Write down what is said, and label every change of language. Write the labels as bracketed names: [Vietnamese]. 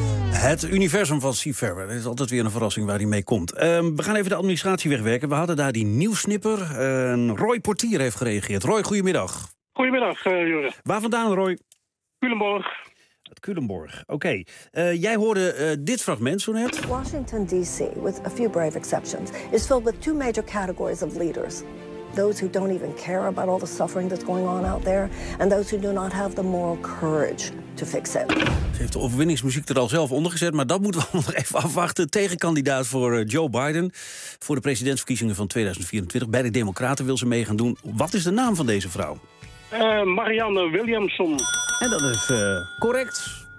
[Dutch] Het universum van Steve Ferber. Dat is altijd weer een verrassing waar hij mee komt. We gaan even de administratie wegwerken. We hadden daar die nieuwsnipper. Roy Portier heeft gereageerd. Roy, goedemiddag. Goedemiddag, Jure. Waar vandaan, Roy? Culemborg. Culemborg, oké. Jij hoorde dit fragment zo net. [English] Washington D.C., with a few brave exceptions, is filled with 2 major categories of leaders. Those who don't even care about all the suffering that's going on out there, and those who do not have the moral courage to fix it. [Dutch] Ze heeft de overwinningsmuziek er al zelf onder gezet, maar dat moeten we nog even afwachten. Tegenkandidaat voor Joe Biden voor de presidentsverkiezingen van 2024. Bij de Democraten wil ze mee gaan doen. Wat is de naam van deze vrouw? Marianne Williamson. En dat is correct.